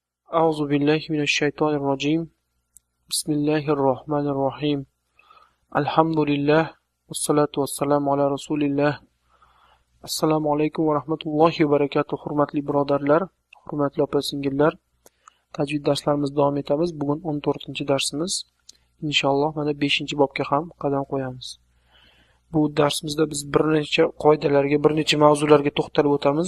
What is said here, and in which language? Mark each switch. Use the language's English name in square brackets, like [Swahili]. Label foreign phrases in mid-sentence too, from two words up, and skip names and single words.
[Arabic] أعوذ بالله من الشيطان الرجيم. بسم الله الرحمن الرحيم. الحمد لله والصلاة والسلام على رسول الله. السلام عليكم ورحمة الله وبركاته. [Uzbek] Hurmatli birodarlar, hurmatli opa-singillar. Tajvid darslarimizni davom etamiz. Bugun 14-darsimiz. Inshaalloh mana 5-bobga ham qadam qo'yamiz. Bu darsimizda biz bir necha qoidalarga, bir necha mavzularga to'xtalib o'tamiz.